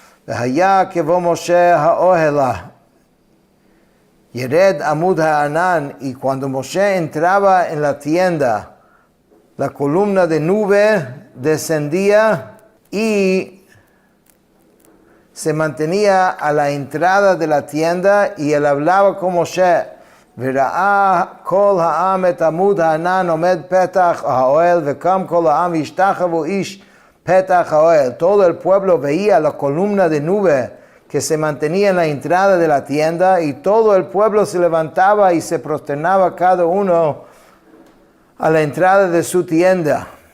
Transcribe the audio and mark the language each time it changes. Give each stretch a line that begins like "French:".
Hebrew: והיה כבוא משה האוהלה, ירד עמוד הענן,
Spanish: y cuando Moshe entraba en la tienda, la columna de nube descendía y se mantenía a la entrada de la tienda, y él hablaba con Moshe.
Hebrew: וראה כל העם את עמוד הענן עומד פתח האוהל, וקם כל העם והשתחוו איש Petach Haoel.
Spanish: Todo el pueblo veía la columna de nube que se mantenía en la entrada de la tienda, y todo el pueblo se levantaba y se prosternaba cada uno a la entrada de su tienda.